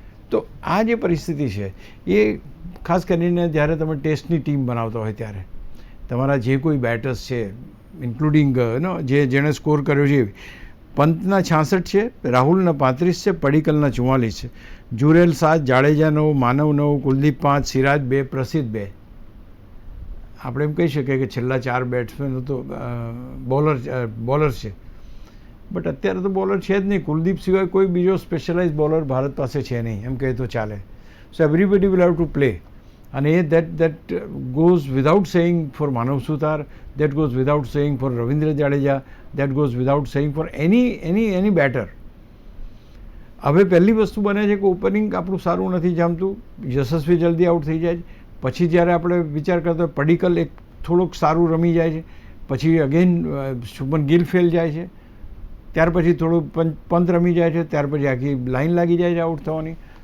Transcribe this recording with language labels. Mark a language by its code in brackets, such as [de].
[gu] તો આ જે પરિસ્થિતિ છે એ ખાસ કરીને જ્યારે તમે ટેસ્ટની ટીમ બનાવતા હોય ત્યારે તમારા જે કોઈ બેટર્સ છે, ઇન્ક્લુડિંગ જેણે સ્કોર કર્યો છે, પંતના 66 છે, રાહુલના 35 છે, પડીકલના 44 છે, જુરેલ 7, જાડેજા 9, માનવ 9, કુલદીપ 5, સિરાજ 2, પ્રસિદ્ધ 2. આપણે એમ કહી શકીએ કે છેલ્લા 4 બેટ્સમેનો તો બોલર છે. બટ અત્યારે તો બોલર છે જ નહીં. કુલદીપ સિવાય કોઈ બીજો સ્પેશિયલાઇઝ બોલર ભારત પાસે છે નહીં, એમ કહે તો ચાલે. [en] So everybody will have to play. અને એ that goes without saying for Manav Sutar, that goes without saying for Ravindra Jadeja, that goes without saying for any batter. [gu] હવે પહેલી વસ્તુ બને છે કે ઓપનિંગ આપણું સારું નથી જામતું, યશસ્વી જલ્દી આઉટ થઈ જાય છે. પછી જ્યારે આપણે વિચાર કરતા હોય પડીકલ એક થોડુંક સારું રમી જાય છે, પછી અગેન શુભમન ગિલ ફેલ જાય છે, ત્યાર પછી થોડું પંત રમી જાય છે, ત્યાર પછી આખી લાઈન લાગી જાય છે આઉટ થવાની.